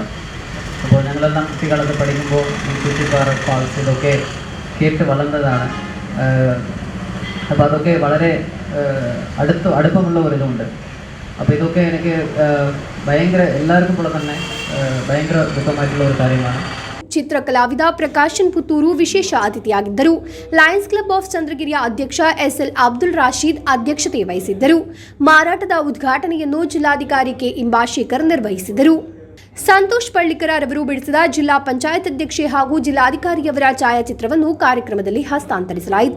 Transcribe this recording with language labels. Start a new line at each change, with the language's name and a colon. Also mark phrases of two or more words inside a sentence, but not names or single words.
Malayalam: അപ്പോൾ ഞങ്ങളെല്ലാം കുട്ടികളൊക്കെ പഠിക്കുമ്പോൾ ഈ കുറ്റിപ്പാറ ഫാൾസ് ഇതൊക്കെ കേട്ട് വളർന്നതാണ്. അപ്പോൾ അതൊക്കെ വളരെ അടുപ്പമുള്ള ഒരിതുണ്ട്. അപ്പോൾ ഇതൊക്കെ എനിക്ക് ഭയങ്കര എല്ലാവർക്കും പോലെ തന്നെ ഭയങ്കര ദുഃഖമായിട്ടുള്ള ഒരു കാര്യമാണ്.
Kannada: ಚಿತ್ರಕಲಾವಿದ ಪ್ರಕಾಶನ್ ಪುತ್ತೂರು ವಿಶೇಷ ಅತಿಥಿಯಾಗಿದ್ದರು. ಲಯನ್ಸ್ ಕ್ಲಬ್ ಆಫ್ ಚಂದ್ರಗಿರಿಯ ಅಧ್ಯಕ್ಷ ಎಸ್ಎಲ್ ಅಬ್ದುಲ್ ರಾಶೀದ್ ಅಧ್ಯಕ್ಷತೆ ವಹಿಸಿದ್ದರು. ಮಾರಾಟದ ಉದ್ಘಾಟನೆಯನ್ನು ಜಿಲ್ಲಾಧಿಕಾರಿ ಕೆ ಇಂಬಾಶೇಖರ್ ನಿರ್ವಹಿಸಿದರು. ಸಂತೋಷ್ ಪಳ್ಳಿಕರ ರವರು ಬಿಡಿಸಿದ ಜಿಲ್ಲಾ ಪಂಚಾಯತ್ ಅಧ್ಯಕ್ಷೆ ಹಾಗೂ ಜಿಲ್ಲಾಧಿಕಾರಿಯವರ ಛಾಯಾಚಿತ್ರವನ್ನು ಕಾರ್ಯಕ್ರಮದಲ್ಲಿ ಹಸ್ತಾಂತರಿಸಲಾಯಿತು.